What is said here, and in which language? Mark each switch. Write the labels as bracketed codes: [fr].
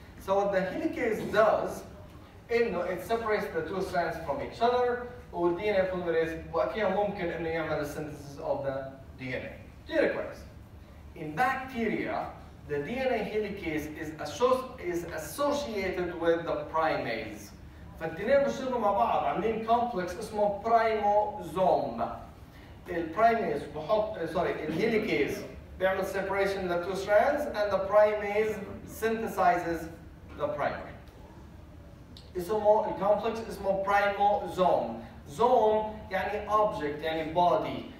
[en] So what the helicase does, it separates the two strands from each other, والDNA polymerase [ar] وأكيد ممكن إنه يعمل [en] synthesis of the DNA. Requires. In bacteria, the DNA helicase is associated with the primase. [ar] فالدينين بيشتغلوا مع بعض عاملين complex اسمه primosome. البرايميز بحط الهيليكيز بيعمل [en] separation the two strands, and the primase synthesizes the primer. [ar] اسمه الكومبلكس اسمه برايموزوم. زوم يعني object يعني body.